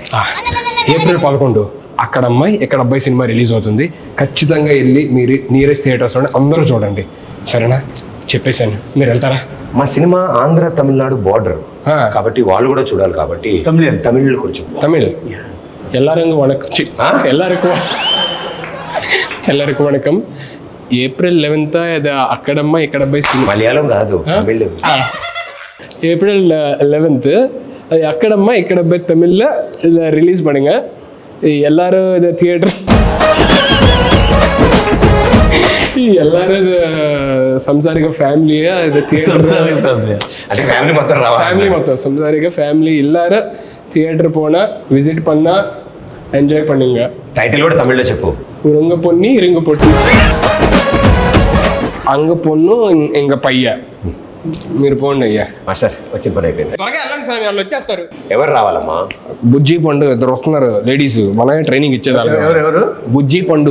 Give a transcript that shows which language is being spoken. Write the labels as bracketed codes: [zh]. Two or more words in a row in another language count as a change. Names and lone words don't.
[te] ఏప్రిల్ 11 అక్కడ అమ్మాయి ఇక్కడ అబ్బాయి సినిమా రిలీజ్ అవుతుంది. ఖచ్చితంగా వెళ్ళి మీరు నియరెస్ట్ థియేటర్స్లోనే అందరూ చూడండి. సరేనా? చెప్పేశాను. మీరు వెళ్తారా? మా సినిమా ఆంధ్ర తమిళనాడు బార్డర్ కాబట్టి వాళ్ళు కూడా చూడాలి కాబట్టి తమిళ్ కొంచెం [ta] తమిళ్ எல்லாருக்கும் வணக்கம். எல்லாருக்கும் வணக்கம். [te] ఏప్రిల్ 11 ఇది అక్కడమ్మ ఇక్కడ అబ్బాయి సినిమా. మలయాళం కాదు తమిళ్. [ta] ஏப்ரல் 11 அது அக்கடம்மா இக்கடப்பை தமிழில் இதை ரிலீஸ் பண்ணுங்க. எல்லாரும் இதை தியேட்டர் எல்லாரும் இது [te] సంసారిక ఫ్యామిలీయా ఇది ఫ్యామిలీ మొత్తం సంసారిక ఫ్యామిలీ [ta] எல்லாரும் தியேட்டர் போனா விசிட் பண்ணா ఎంజాయ్ பண்ணுங்க. [te] టైటిల్ కూడా తమిళ్లో చెప్పు. [ta] உருங்க பொண்ணி இருங்க பொட்டி அங்க பொண்ணு இங்க பய்ய. [te] మీరు పోండి అయ్యా. మాస్టర్ వచ్చిన పని అయిపోయింది. త్వరగా వెళ్ళండి స్వామి, వాళ్ళు వచ్చేస్తారు. ఎవరు రావాలమ్మా? బుజ్జి పండు ఇద్దరు వస్తున్నారు లేడీస్. మనమే ట్రైనింగ్ ఇచ్చేదాన్ని. ఎవరు బుజ్జి పండు